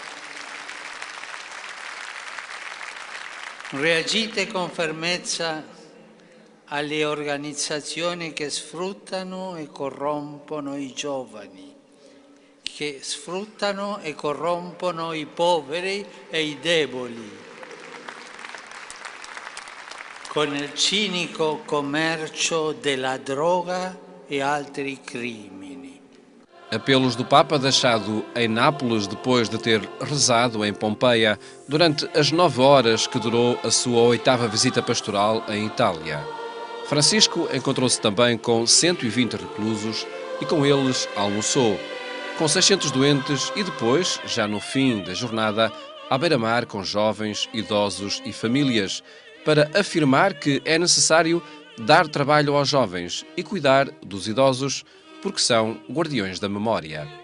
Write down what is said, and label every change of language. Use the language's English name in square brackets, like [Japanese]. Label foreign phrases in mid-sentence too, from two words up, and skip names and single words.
[Italian] Reagite con fermezza alle organizzazioni che sfruttano e corrompono i giovani, che sfruttano e corrompono i poveri e i deboli, con il cinico commercio della droga e altri crimini. [Portuguese] Apelos do Papa deixado em Nápoles depois de ter rezado em Pompeia durante as 9 horas que durou a sua 8ª visita pastoral em Itália. Francisco encontrou-se também com 120 reclusos e com eles almoçou, com 600 doentes e depois, já no fim da jornada, à beira-mar com jovens, idosos e famílias, para afirmar que é necessário dar trabalho aos jovens e cuidar dos idosos, porque são guardiões da memória.